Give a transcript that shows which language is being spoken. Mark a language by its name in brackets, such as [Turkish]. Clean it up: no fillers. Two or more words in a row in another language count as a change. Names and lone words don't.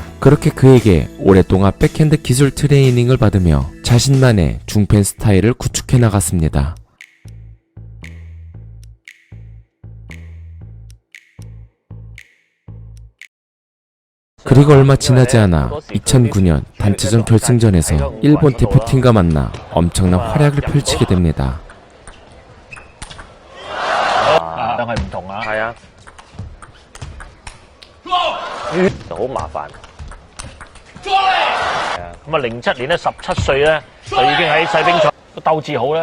[Korean] 그렇게 그에게 오랫동안 백핸드 기술 트레이닝을 받으며 자신만의 중펜 스타일을 구축해 나갔습니다. 그리고 얼마 지나지 않아 2009년 단체전 결승전에서 일본 대표팀과 만나 엄청난 활약을 펼치게 됩니다. [Cantonese] 但係唔同啊。係啊，就好麻煩。係啊，咁啊07年咧17歲咧就已經喺世乒賽個鬥志好咧。